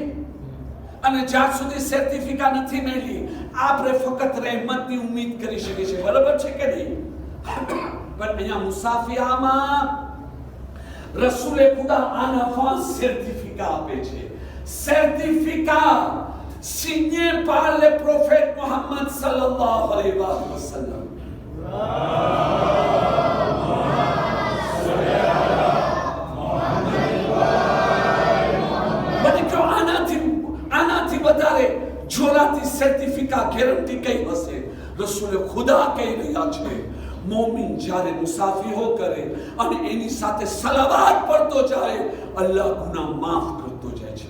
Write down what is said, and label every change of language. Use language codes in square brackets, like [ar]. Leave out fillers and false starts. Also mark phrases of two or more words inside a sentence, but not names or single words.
[gu] અને જ્યાં સુધી સર્ટિફિકેટ નથી મળી, આપણે ફક્ત રહેમતની ઉમ્મીદ કરી શકીએ છીએ. બરાબર છે કે નહીં? પણ અહીંયા મુસાફિયામાં રસૂલે ખુદા આના સર્ટિફિકેટ આપે છે. [fr] સર્ટિફિકેટ signé par le prophète Mohammed [ar] صلى الله عليه وسلم. [gu] મને કહો, આનાથી વધારે જોરાથી [en] certificate guarantee [gu] કઈ હશે? રસૂલે ખુદા કહી રહ્યા છે, મોમિન જ્યારે મુસાફીઓ કરે અને એની સાથે સલાવાત પડતો જાય, અલ્લાહ ગુનાહ માફ કરતો જાય છે.